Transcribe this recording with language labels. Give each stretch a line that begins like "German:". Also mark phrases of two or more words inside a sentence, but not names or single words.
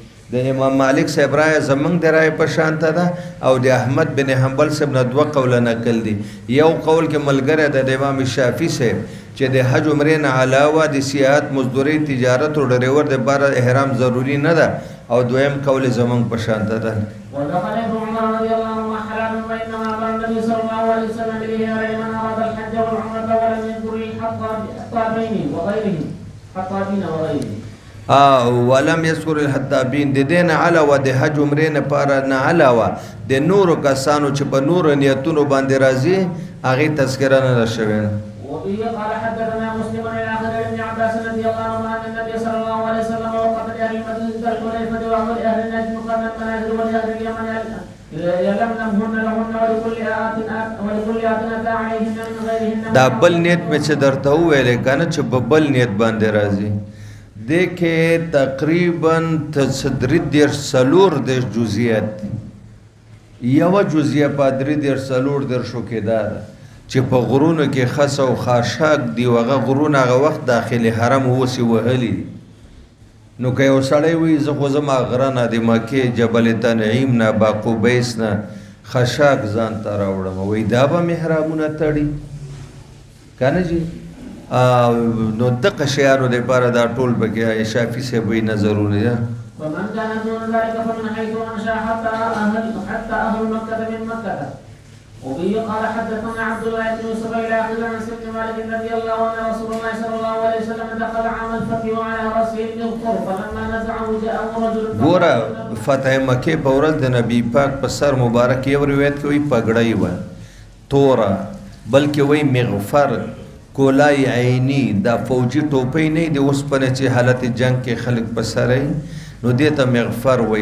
Pashto: د امام مالک صاحب رایه زمونږ د رایې په شانته ده او د احمد بن حنبل صاحب نه دوه قوله نقل دي. یو قول کې ملګری ده د امام شافعي صاحب چې د حج عمرې نه علاوه د سیاحت مزدورۍ تجارت او ډریور دپاره احرام ضروري نه ده او دویم قول زمونږ په شانته ده.
Arabic: ودخل ابن عمر رضي الله عنهما حلالا وانما امر النبي صلى الله عليه وسلم بالاهرام من اراد الحج والعمره ولم يذكر الحطابين وغيرهم حطابين وغيرهم. ولم يذكر الحطابين
Pashto: د دې نه علاوه د حج عمرې نه پاره نه علاوه د نورو کسانو چې په نورو نیتونو باندې راځي هغې تذکره نه ده شوې.
Arabic: وبه قال حدثنا مسلم الى اخر ابن عباس رضي الله عنهما ان النبي صلى الله عليه وسلم وقف لاهل المدينه الحليفه وهو لاهل النجم قبل المنازل ولاهل اليمن يلملمهن لهن ولكل آت اتى عليهن من غيرهن.
Pashto: دا بل نیت مې چې درته وویلې که نه چې په بل نیت باندې راځي دې کې تقریبا 33 جزئیات دي. یوه جزئیه په 34 کې دا ده چې په غرونو کې خس او خاشاک دي او هغه غرونه هغه وخت داخل حرم اوسې وهلي دي. نو که یو سړی وایي زه خو زما غره نه د مکې جبل تنعیم نه باقوبیس نه خشاک ځان ته راوړم وایي دا به محرامونه تړي که نه جي. نو دغه شیانو دپاره دا ټول پکې شافعي صاحب وایي نه ضروري ده.
Arabic: ومن كان دون ذلك فمن حيث انشا حتى اهل مكه من مكه. وبه قال حدثنا عبد الله بن يوسف الى اخر عن سيدنا مالك رضي الله عنه رسول الله صلى الله عليه وسلم دخل عام الفتح وعلى راسه المغفر فلما نزعه جاءه رجل.
Pashto: ګوره فتح مکې په ورځ د نبي پاک په سر مبارک یو روایت کې وایي پګړۍ وه توره بلکې وایي مغفر کولای عیني دا فوجي ټوپۍ نه د اوسپنې چې حالت جنگ کې خلک په سر نو دې ته مغفر وایي.